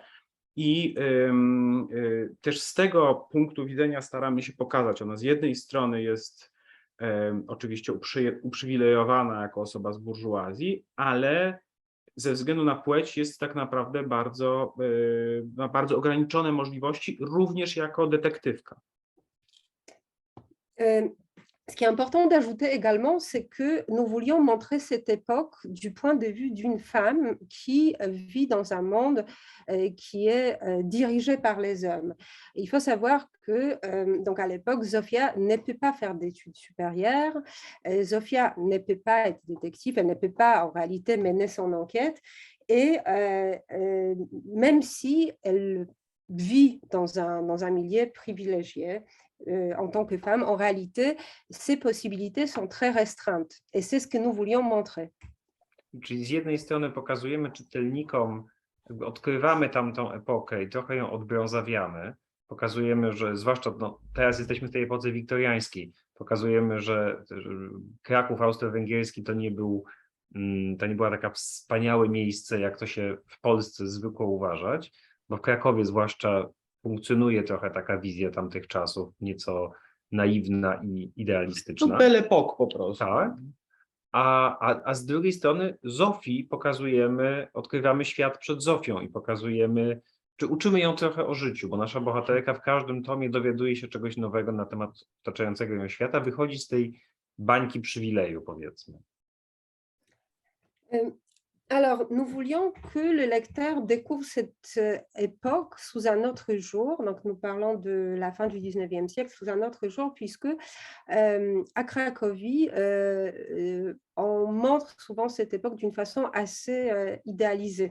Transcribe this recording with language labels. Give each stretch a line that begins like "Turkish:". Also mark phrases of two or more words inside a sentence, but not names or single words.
Polish: I też z tego punktu widzenia staramy się pokazać, ona z jednej strony jest oczywiście uprzywilejowana jako osoba z burżuazji, ale ze względu na płeć jest tak naprawdę ma bardzo ograniczone możliwości, również jako detektywka.
French: Ce qui est important d'ajouter également, c'est que nous voulions montrer cette époque du point de vue d'une femme qui vit dans un monde qui est dirigé par les hommes. Et il faut savoir que, donc à l'époque, Zofia ne peut pas faire d'études supérieures, Zofia ne peut pas être détective, elle ne peut pas en réalité mener son enquête. Et même si elle vit dans un milieu privilégié, en tant que femme, en réalité, ces possibilités sont très restreintes. Et c'est ce que nous voulions montrer.
Polish: Czyli z jednej strony pokazujemy czytelnikom, odkrywamy tamtą epokę i trochę ją odbrązawiamy. Pokazujemy, że zwłaszcza teraz jesteśmy w tej epoce wiktoriańskiej, pokazujemy, że Kraków austro-węgierski to nie była taka wspaniałe miejsce, jak to się w Polsce zwykło uważać, bo w Krakowie zwłaszcza funkcjonuje trochę taka wizja tamtych czasów, nieco naiwna i idealistyczna. To
French: belle époque
Polish: po prostu. Tak. A z drugiej strony Zofii odkrywamy świat przed Zofią i pokazujemy, czy uczymy ją trochę o życiu, bo nasza bohaterka w każdym tomie dowiaduje się czegoś nowego na temat otaczającego ją świata, wychodzi z tej bańki przywileju, powiedzmy.
French: Alors, nous voulions que le lecteur découvre cette époque sous un autre jour. Donc, nous parlons de la fin du 19e siècle sous un autre jour, puisque à Cracovie, on montre souvent cette époque d'une façon assez idéalisée.